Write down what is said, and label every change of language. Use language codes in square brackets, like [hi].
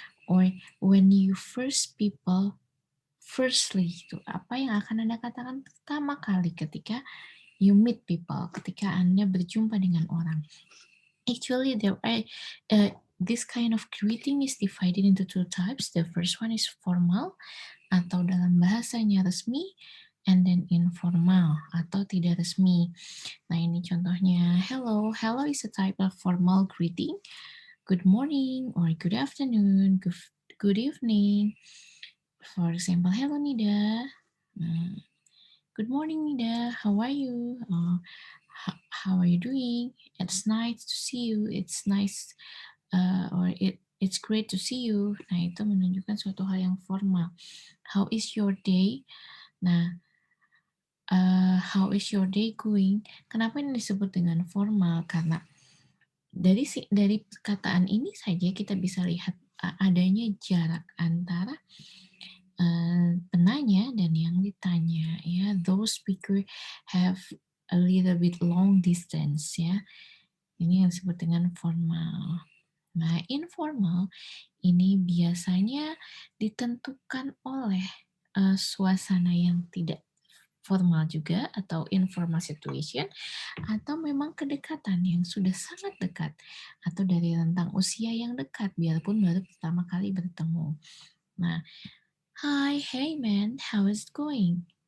[en] Or when you first people firstly, [id] itu apa yang akan Anda katakan pertama kali ketika [en] you meet people, [id] ketika Anda berjumpa dengan orang. [en] Actually, there are this kind of greeting is divided into two types. The first one is formal [id] atau dalam bahasanya resmi, [en] and then informal [id] atau tidak resmi. Nah, ini contohnya hello. [en] Hello is a type of formal greeting. Good morning or good afternoon, good evening. For example, hello Nida. Good morning Nida. How are you? How are you doing? It's nice to see you. It's nice it's great to see you. [id] Nah, itu menunjukkan suatu hal yang formal. [en] How is your day? [id] Nah, [en] how is your day going? [id] Kenapa ini disebut dengan formal? Karena dari perkataan ini saja kita bisa lihat adanya jarak antara penanya dan yang ditanya. [en] Ya, those speaker have a little bit long distance. [id] Ya, ini yang disebut dengan formal. Nah, informal ini biasanya ditentukan oleh suasana yang tidak formal juga atau informal situation, atau memang kedekatan yang sudah sangat dekat atau dari rentang usia yang dekat biarpun baru pertama kali bertemu. [en] Nah, hi, hey man, how is it going?